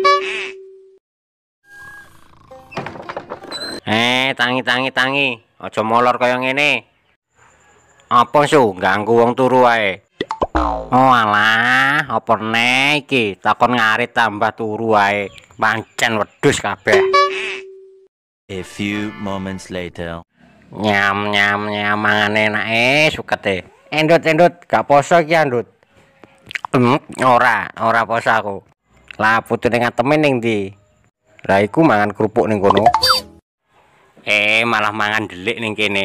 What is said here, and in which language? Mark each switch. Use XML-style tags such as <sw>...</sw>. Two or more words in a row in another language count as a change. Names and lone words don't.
<jv>Tangi. Aja molor kaya ngene. Apa Su, ganggu wong turu wae. Oh alah, apa nek iki takon ngarit tambah turu wae. Pancen wedhus kabeh.</jv> <en>A few moments later.</en> <jv>Nyam mangan enake sukete. Endut, gak poso iki, Andut. Ora poso aku. Lah putune ngateme ning ndi? Lah iku mangan kerupuk ning kono. Malah mangan delik ning kene.</jv>